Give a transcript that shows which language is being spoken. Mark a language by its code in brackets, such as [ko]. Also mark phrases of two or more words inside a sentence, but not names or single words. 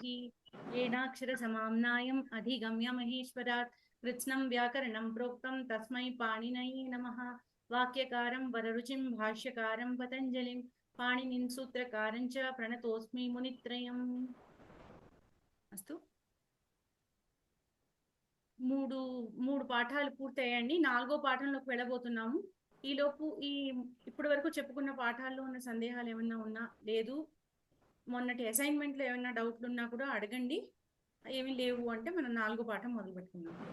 [sa] येनाक्षरसमाम्नायम् अधिगम्य महेश्वरात् कृत्स्नं व्याकरणं प्रोक्तं तस्मै पाणिनये नमः। वाक्यकारं वररुचिं भाष्यकारं पतञ्जलिं पाणिनिं सूत्रकारं च प्रणतोऽस्मि मुनित्रयम्। अस्तु, [te] మూడు పాఠాలు పూర్తయ్యాయండి. 4వ పాఠంలోకి వెళ్ళబోతున్నాము. ఈలోపు ఇప్పటి వరకు చెప్పుకున్న పాఠాల్లో ఉన్న సందేహాలు ఏమన్నా ఉన్నా, లేదు మొన్నటి అసైన్మెంట్లో ఏమైనా డౌట్లు ఉన్నా కూడా అడగండి. ఏమీ లేవు అంటే మనం 4వ పాఠం మొదలు పెట్టుకుందాం.